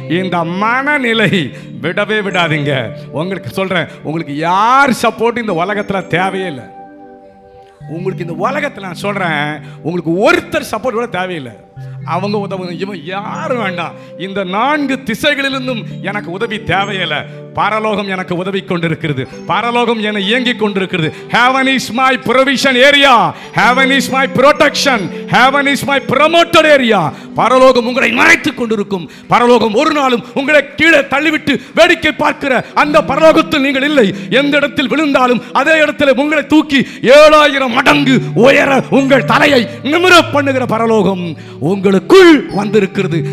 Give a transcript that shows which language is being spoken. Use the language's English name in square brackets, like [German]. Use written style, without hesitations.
[Tamil] இந்த மனநிலை விடவே விடாதீங்க. உங்களுக்கு சொல்றேன், உங்களுக்கு யார் சப்போர்ட் இந்த உலகத்தில் தேவையே இல்லை. உங்களுக்கு இந்த உலகத்தில் நான் சொல்கிறேன், உங்களுக்கு ஒருத்தர் சப்போர்ட் கூட தேவையில்லை. அவங்க உதவும், இவன் யாரும் வேண்டாம். இந்த 4 திசைகளிலிருந்தும் எனக்கு உதவி தேவையில்லை. பரலோகம் எனக்கு உதவி கொண்டிருக்கிறது, பரலோகம் என்னை இயங்கிக் கொண்டிருக்கிறது. [English] Heaven is my provision area, heaven is my protection, heaven is my promoted area. [Tamil] பரலோகம் உங்களை மறைத்துக் கொண்டிருக்கும். பரலோகம் ஒரு நாளும் உங்களை கீழே தள்ளிவிட்டு வேடிக்கை பார்க்கிற அந்த பரலோகத்தில் நீங்கள் இல்லை. எந்த இடத்தில் விழுந்தாலும் அதே இடத்தில் உங்களை தூக்கி 7000 மடங்கு உயர உங்கள் தலையை நிமிர பண்ணுகிற பரலோகம் உங்களுக்குள் வந்திருக்கிறது.